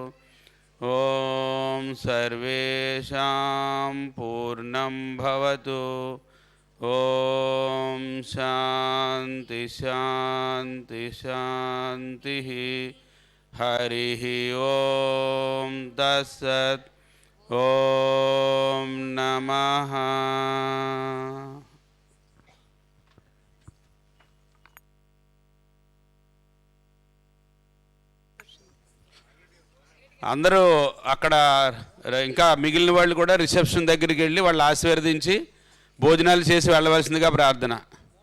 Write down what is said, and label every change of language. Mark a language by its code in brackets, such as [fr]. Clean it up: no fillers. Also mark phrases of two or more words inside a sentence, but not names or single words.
[sa] ओम सर्वेषां पूर्णं भवतु. ओम शान्ति शान्ति शान्तिः. हरिः ओम तत्सत्. ఓం నమః. [te] అందరూ అక్కడ ఇంకా మిగిలిన వాళ్ళు కూడా రిసెప్షన్ దగ్గరికి వెళ్ళి వాళ్ళు ఆశీర్వదించి భోజనాలు చేసి వెళ్ళవలసిందిగా ప్రార్థన.